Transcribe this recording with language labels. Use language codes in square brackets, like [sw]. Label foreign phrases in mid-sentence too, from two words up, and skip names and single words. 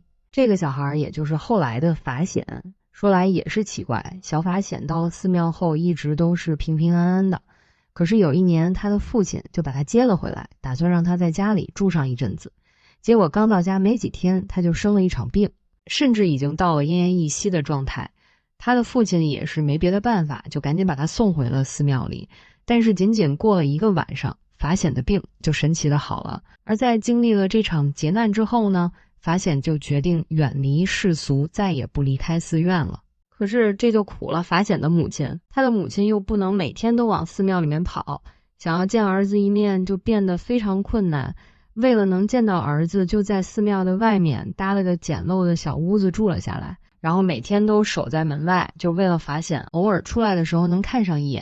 [zh] 這個小孩也就是後來的法顯。說來也是奇怪，小法顯到了寺廟後一直都是平平安安的，可是有一年他的父親就把他接了回來，打算讓他在家裡住上一陣子。結果剛到家沒幾天，他就生了一場病，甚至已經到了奄奄一息的狀態。他的父親也是沒別的辦法，就趕緊把他送回了寺廟裡。但是僅僅過了1個晚上，法顯的病就神奇的好了。而在經歷了這場劫難之後呢，法顯就決定遠離世俗，再也不離開寺院了。可是這就苦了法顯的母親，他的母親又不能每天都往寺廟裡面跑，想要見兒子一面就變得非常困難。為了能見到兒子，就在寺廟的外面搭了個簡陋的小屋子住了下來，然後每天都守在門外，就為了法顯偶爾出來的時候能看上一眼。